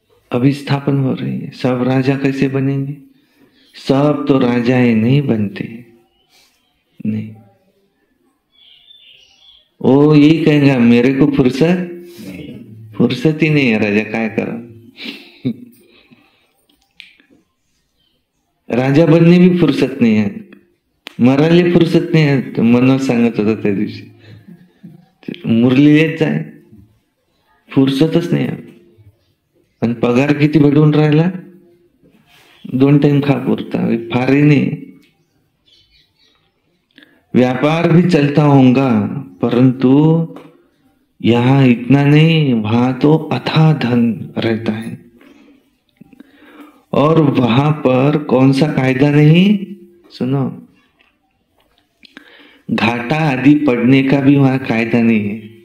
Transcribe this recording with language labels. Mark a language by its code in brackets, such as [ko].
[hi] अभी स्थापन हो रही है। सब राजा कैसे बनेंगे? सब तो राजाएं नहीं बनते, नहीं। वो यही कहेंगे मेरे को फुर्सत ही नहीं है, राजा काय करो। राजा बनने भी फुर्सत नहीं है, [mr] मरायला फुर्सत नाही आहे. मनोज सांगत होता त्या दिवशी, मुरली येत जाय, फुर्सतच नाही आहे. आणि पगार किती भेटून राहिला? 2 टाइम खा पुरता, फार ही नहीं. [hi] व्यापार भी चलता होगा, परंतु यहां इतना नहीं, वहां तो अथाह धन रहता है. और वहां पर कौन सा कायदा नहीं? सुनो, घाटा आदि पड़ने का भी वहां कायदा नहीं है.